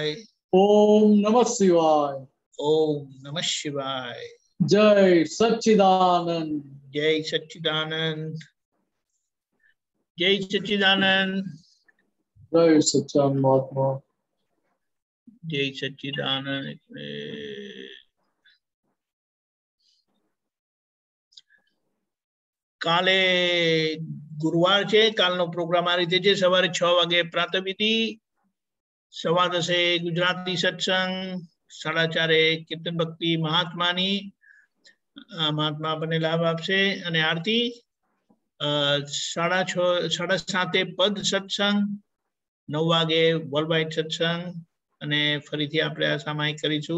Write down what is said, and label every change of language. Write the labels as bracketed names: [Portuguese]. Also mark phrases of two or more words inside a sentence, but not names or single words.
[Sanskrit] ओम नमः शिवाय। ओम नमः शिवाय। [Hindi] जय सच्चिदानंद। जय सच्चिदानंद। जय सच्चिदानंद। जय सच्चिदानंद महात्मा। जय सच्चिदानंद। [Gujarati] કાલે ગુરુવાર છે, કાલનો પ્રોગ્રામ આ રીતે છે। સવારે 6 વાગે પ્રાતઃવિધિ, 10:15 ગુજરાતી સત્સંગ, 4:30 કીર્તન ભક્તિ મહાત્માની, મહાત્મા આપણને લાભ આપશે અને આરતી 6:30 પદ સત્સંગ, 9 વાગે [English] world wide [Gujarati] સત્સંગ, અને ફરીથી આપણે આ સામાયિક કરીશું.